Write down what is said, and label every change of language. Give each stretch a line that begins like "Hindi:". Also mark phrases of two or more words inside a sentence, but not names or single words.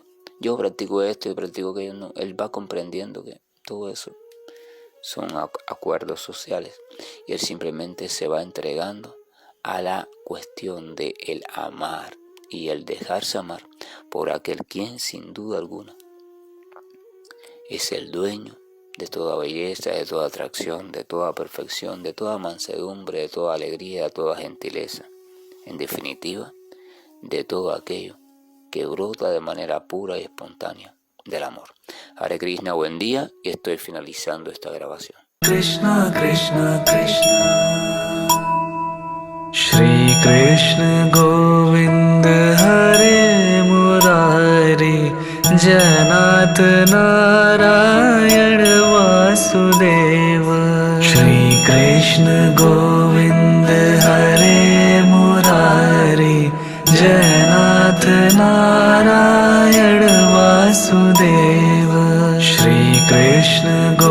Spanish: Yo practico esto y practico aquello, no. Él va comprendiendo que todo eso son acuerdos sociales y él simplemente se va entregando a la cuestión de el amar y el dejarse amar por aquel quien sin duda alguna es el dueño de toda belleza, de toda atracción, de toda perfección, de toda mansedumbre, de toda alegría, de toda gentileza. En definitiva, de todo aquello que brota de manera pura y espontánea del amor.
Sanskrit: Hare Krishna,
Spanish: buen día, y estoy finalizando esta grabación.
Sanskrit: Krishna, Krishna, Krishna Shri Krishna Govind Hare Murari Janat Narayan Vasudeva Shri Krishna Govind Hare Murari Janat Narayan Vasudeva Shri Krishna